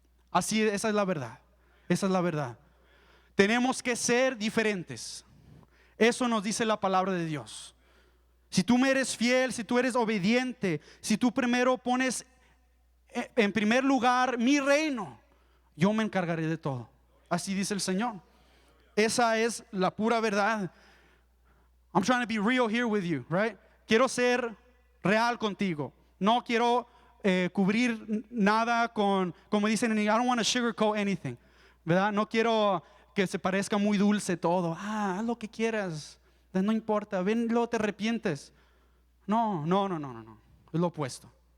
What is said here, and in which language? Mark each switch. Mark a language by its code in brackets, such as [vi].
[es] Así, esa es la verdad. Esa es la verdad. Tenemos que ser diferentes. Eso nos dice la palabra de Dios. Si tú me eres fiel, si tú eres obediente, si tú primero pones en primer lugar mi reino, yo me encargaré de todo. Así dice el Señor. Esa es la pura verdad. [en] I'm trying to be real here with you, right? [es] Quiero ser real contigo. No quiero cubrir nada con, como dicen en inglés, [en] I don't want to sugarcoat anything, [es] ¿verdad? No quiero que se parezca muy dulce todo. Haz lo que quieras, no importa, ven, luego te arrepientes. No. Es lo opuesto.